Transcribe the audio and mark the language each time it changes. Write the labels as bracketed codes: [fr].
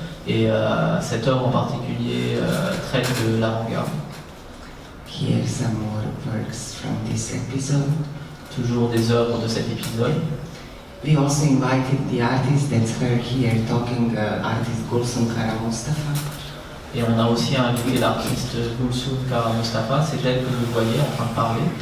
[fr] Et cette œuvre en particulier traite de l'avant-garde. [en] Here some more works from this episode. [fr] Toujours des œuvres de cet épisode. [en] We also invited the artist that's her here talking, artist Gulsum Kara Mustafa. [fr] Et on a aussi invité l'artiste Gulsum Kara Mustafa, c'est elle que vous voyez en train de parler.